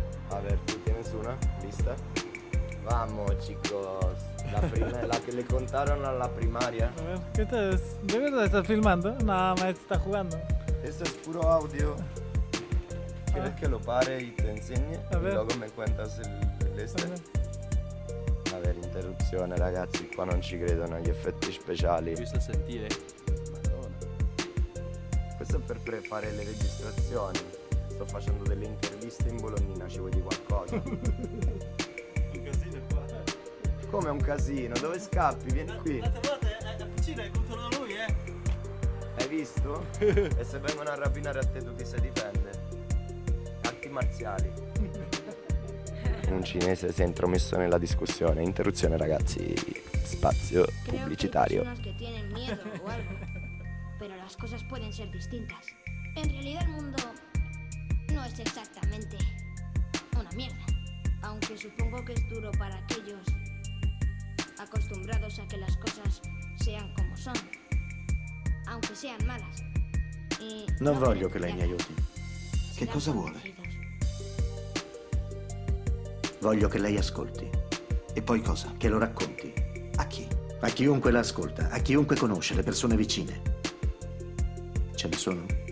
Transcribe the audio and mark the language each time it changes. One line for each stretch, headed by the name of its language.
Spanish: A ver, ¿tú tienes una? ¿Lista? Vamos, chicos. La primera, la que le contaron a la primaria. A ver, ¿qué tal es? ¿De verdad estás filmando? Nada más está jugando. Eso es puro audio. ¿Quieres que lo pare y te enseñe? A ver. Y luego me cuentas el este.
Italian: A ver, interruzione ragazzi, qua non ci credono gli effetti speciali. Giusto sentire. Madonna. Questo è per fare le registrazioni. Sto facendo delle interviste in Bologna, ci vuoi qualcosa? Un casino qua. Come un casino? Dove scappi? Vieni qui. Guardate, è la cucina, è contro da lui, eh. Hai visto? E se vengono a rapinare a te tu chi si difende? Arti marziali. Un cinese si è intromesso nella discussione. Interruzione ragazzi, spazio pubblicitario.
Spanish: Creo que hay personas que tienen miedo o algo, pero las cosas pueden ser distintas. En realidad el mundo no es exactamente una mierda, aunque supongo que es duro para aquellos acostumbrados a que las cosas sean como son, aunque sean malas.
Italian: Non voglio che lei mi aiuti. Che cosa vuole? Voglio che lei ascolti. E poi cosa? Che lo racconti. A chi? A chiunque la ascolta, a chiunque conosce, le persone vicine. Ce ne sono?